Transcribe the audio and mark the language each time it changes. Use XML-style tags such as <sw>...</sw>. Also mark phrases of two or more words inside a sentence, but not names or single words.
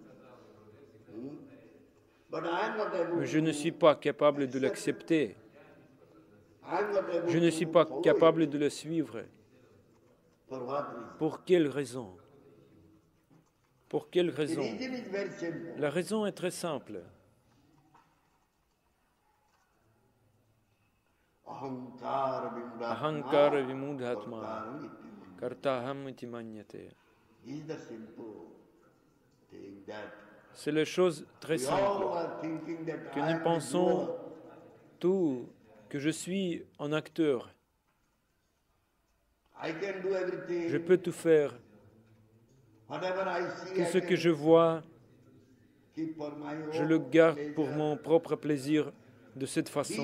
<fr>Mais je ne suis pas capable de l'accepter. Je ne suis pas capable de le suivre. Pour quelle raison? Pour quelle raison? La raison est très simple.</fr> <sa>Ahankara vimudhatma kartaham iti manyate.</sa> <fr>C'est la chose très simple, que nous pensons tout, que je suis un acteur. Je peux tout faire. Tout ce que je vois, je le garde pour mon propre plaisir de cette façon.</fr>